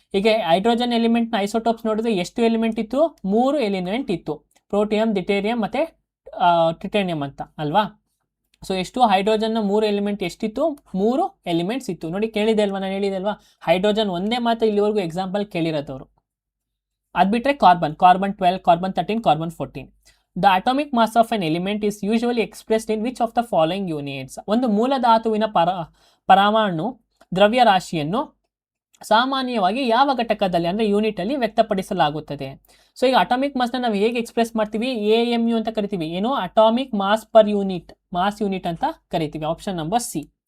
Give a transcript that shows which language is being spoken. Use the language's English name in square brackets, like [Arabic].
[Kannada] ಈಗ hydrogen ಎಲಿಮೆಂಟ್ನ isotopes ನೋಡಿದ್ರೆ ಎಷ್ಟು ಎಲಿಮೆಂಟ್ ಇತ್ತು? 3 ಎಲಿಮೆಂಟ್ ಇತ್ತು. ಪ್ರೋಟಿಯಂ, ಡಿಟೇರಿಯಂ ಮತ್ತು ಟ್ರಿಟೇನಿಯಂ ಅಂತ, ಅಲ್ವಾ? ಸೊ ಎಷ್ಟು? ಹೈಡ್ರೋಜನ್ನ 3 ಎಲಿಮೆಂಟ್ ಎಷ್ಟಿತ್ತು? 3 ಎಲಿಮೆಂಟ್ಸ್ ಇತ್ತು. ನೋಡಿ, ಕೇಳಿದೆ ಅಲ್ವಾ? ನಾನು ಹೇಳಿದೆ ಅಲ್ವಾ? ಹೈಡ್ರೋಜನ್ ಒಂದೇ ಮಾತ್ರ ಇಲ್ಲಿವರೆಗೂ ಎಕ್ಸಾಂಪಲ್ ಕೇಳಿರೋದವರು. ಅದು ಬಿಟ್ಟರೆ carbon 12, carbon 13, carbon 14. [English] The atomic mass of an element is usually expressed in which of the following units? [Kannada] ಒಂದು ಮೂಲಧಾತುವಿನ ಪರಮಾಣು ದ್ರವ್ಯರಾಶಿಯನ್ನು ಸಾಮಾನ್ಯವಾಗಿ ಯಾವ ಘಟಕದಲ್ಲಿ ಅಂದರೆ ಯೂನಿಟಲ್ಲಿ ವ್ಯಕ್ತಪಡಿಸಲಾಗುತ್ತದೆ? ಸೊ ಈಗ ಅಟಾಮಿಕ್ ಮಾಸ್ನ ನಾವು ಹೇಗೆ ಎಕ್ಸ್ಪ್ರೆಸ್ ಮಾಡ್ತೀವಿ? AMU ಅಂತ ಕರಿತೀವಿ. ಏನು? Atomic mass per unit, mass unit ಅಂತ ಕರಿತೀವಿ. Option number C.